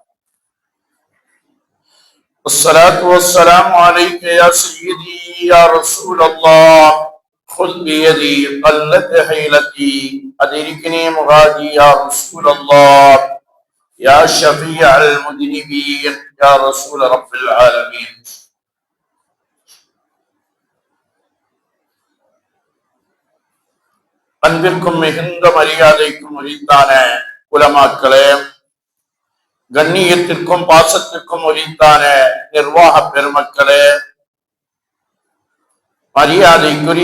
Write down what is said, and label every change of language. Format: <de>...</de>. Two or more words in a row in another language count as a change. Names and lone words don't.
<ar>الصلاة والسلام عليك يا سيدي يا رسول الله. خذ بيدي قلت حيلتي أدركني مرادي يا رسول الله. يا شفيع المذنبين يا رسول رب العالمين.</ar> <ta>அன்பிற்கும் மிகுந்த மரியாதைக்கும் உரித்தான உலமாக்களே, கண்ணியத்திற்கும் பாசத்திற்கும் உரித்தான நிர்வாக பெருமக்களே, மரியாதைக்குரிய</ta>